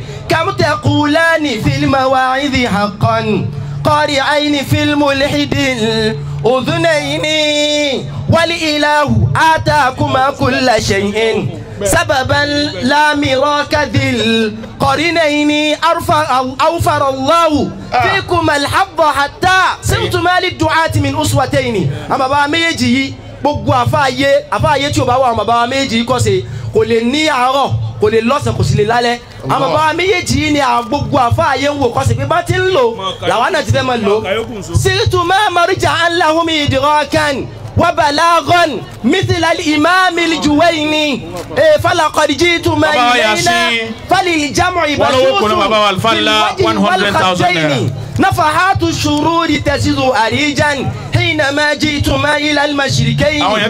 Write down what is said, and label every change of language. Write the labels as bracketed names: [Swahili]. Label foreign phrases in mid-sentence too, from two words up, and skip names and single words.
[Arabic] كم تقولان في المواعظ حقا قارعين في الملحد الأذنين. والإله آتاكما كل شيء سببا لا مراك ذي القرنين. أوفر الله فيكم الحظ حتى صرتما للدعاة من أسوتين. أما بقى [Yoruba] méjì gbogbo àfáàyè tí ó bá wà ọmọ bá méjì kọ́ sí kò lè ní àárọ̀ kò lè lọ́sàn kò sì lè lálẹ́. àmọ́ bá méjì ni gbogbo àfáàyè ń wò kọ́ sí pé bá ti ń lò làwọn náà ti fẹ́ máa lò. [Arabic] صرتما مرجعا لهم إدراكا وبلاغا مثل الإمام الجويني فلقد جئتما إلينا فللجمع بشوش في الوجه والخدين. نفحات الشرور تزيد أريجا حينما جئتما إلى المشركين.